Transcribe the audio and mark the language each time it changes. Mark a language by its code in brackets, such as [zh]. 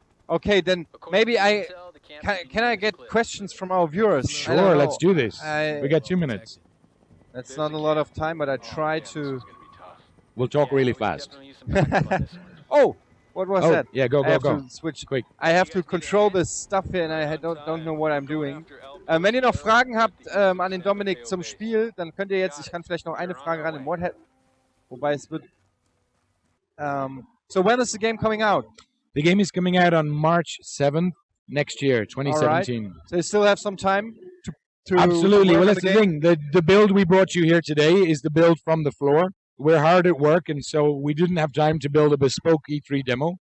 [en] Okay, then maybe can I get questions from our viewers? Sure, let's do this. We got 2 minutes. That's not a lot of time, but I try to. We'll talk really fast. Oh, what was that? Yeah, go. Switch quick. I have to control this stuff here, and I don't know what I'm doing. [de] Wenn ihr noch Fragen habt an den Dominic zum Spiel, dann könnt ihr jetzt. Ich kann vielleicht noch eine Frage ran. Wobei es wird. [en] So when is the game coming out? The game is coming out on March 7th next year, 2017. Right. So you still have some time to Absolutely. Well, that's the thing. The build we brought you here today is the build from the floor. We're hard at work, and so we didn't have time to build a bespoke E3 demo.